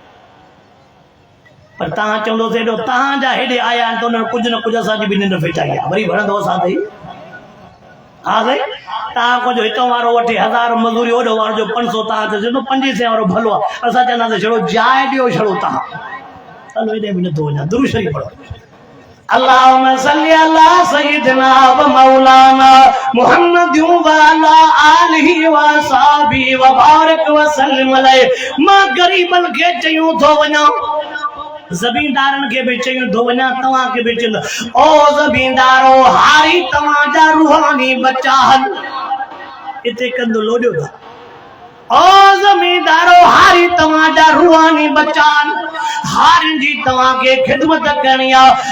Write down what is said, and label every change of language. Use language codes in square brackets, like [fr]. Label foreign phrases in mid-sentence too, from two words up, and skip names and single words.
[sd] पर तव्हां चवंदो हेॾो तव्हांजा हेॾे आया आहिनि त उन्हनि कुझु न कुझु असांजी बि निंड फिटाई आहे, वरी वणंदो असां ताईं? हा साईं, तव्हां कुझु हितां वारो वठे 1000 मज़ूरी, होॾो वारो जो 500, तव्हां त चवंदो 500 वारो भलो आहे। असां चवंदासीं छड़ो जाइ ॾियो, छड़ो तव्हां। हलो हेॾे बि नथो वञा, दुरूद शरीफ़ पढ़ो। [ar] اللهم صل على سيدنا ومولانا محمد وعلى آله وأصحابه وبارك وسلم عليه. [sd] मां गरीबन खे चयूं थो वञा, ज़मींदारन के भी चयूं थो वञा, तव्हां के भी चयूं, ओ ज़मींदारो हारी तव्हांजा रूहानी बच्चा आहिनि। इते कंदो लोॾियो था। ओ ज़मींदारो हारी तव्हांजा रूहानी बच्चा आहिनि, हारियुनि जी तव्हांखे ख़िदमत करणी आहे।